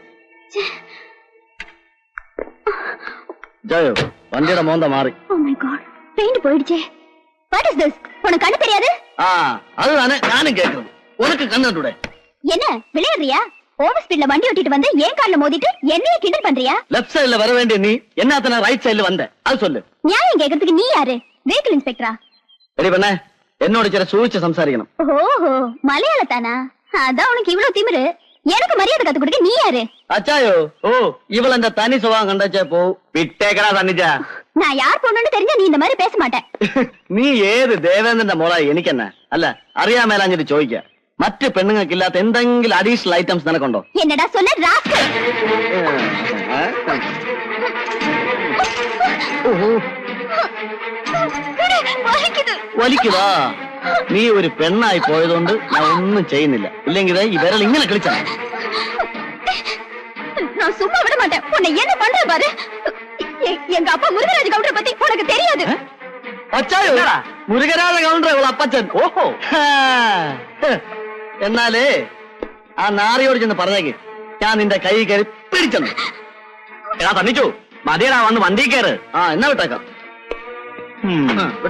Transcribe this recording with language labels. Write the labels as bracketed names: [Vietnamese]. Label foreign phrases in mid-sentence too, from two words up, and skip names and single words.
[Malayalam] ജയോ, വണ്ടിയുടെ മോന്ത മാറി. അത് തന്നെ ഞാനും കേൾക്കുന്നത്. ഉനക്ക് കണ്ടിട്ടൂടെ? [Tamil] என்ன விளையாடுறியா? [English] over speedல [Tamil] வண்டி ஓட்டிட்டு வந்து ஏன் கால்ல மோதிட்டு என்னைய கிண்டல் பண்றியா? [English] left sideல [Tamil] வர வேண்டிய நீ என்னத்தன [English] right sideல [Tamil] வந்த? அது சொல்லு. நியாயம் கேக்குறதுக்கு நீ யாரு? [English] vehicle inspectorஆ? [Tamil] ரெடி பண்ண, என்னோட சில சூழ்ச்சி சம்சாரிக்கணும். ஓஹோ, மலையாளத்தானா? அதான் உனக்கு இவ்வளவு திமிரு. எனக்கு மரியாதை கத்து கொடுக்க நீ யாரு? [Malayalam] അച്ചായോ, ഓ ഇവൾ ആ തനി സ്വഭാവം കണ്ടാച്ചേ പോ. വിട്ടേക്കടാ സണ്ണിച്ച. [Tamil] நான் யார் பொண்ணுன்னு தெரிஞ்சா நீ இந்த மாதிரி பேச மாட்டேன். [Malayalam] നീ ഏത് ദേവേന്ദ്രന്റെ മോളാ എനിക്കെന്നെ? അല്ല, അറിയാമേലാഞ്ഞിട്ട് ചോദിക്ക. മറ്റ് പെണ്ണുങ്ങൾക്കില്ലാത്ത എന്തെങ്കിലും [English] additional items [Malayalam] നിനക്കുണ്ടോ? [Tamil] என்னடா சொல்ல ராஸ்கல்? [Malayalam] വലിക്കുതാ. നീ ഒരു പെണ്ണായി പോയതുകൊണ്ട് ഞാൻ ഒന്നും ചെയ്യുന്നില്ല. ഇല്ലെങ്കിൽ ഈ വിരൽ ഇങ്ങനെ കളിച്ചാ. [Tamil] நான் சும்மா விட மாட்டேன். உன்னை என்ன பண்ற பாரு. எங்க அப்பா முருகராஜ கவுண்டரை பத்தி உனக்கு தெரியாது. [Malayalam] അച്ചായോ, മുരുകരാജ കൗണ്ടർ ഇവൾ അപ്പച്ചൻ. ഓഹോ, എന്നാലേ ആ നാറിയോട് ചെന്ന് പറഞ്ഞേക്ക് ഞാൻ നിന്റെ കൈ കയറി പിടിച്ചെന്നു. എടാ സണ്ണിച്ചു, മതിയടാ, വന്ന് വണ്ടി കയറ്. എന്നാ വിട്ടേക്കാം. വിട്ടോ.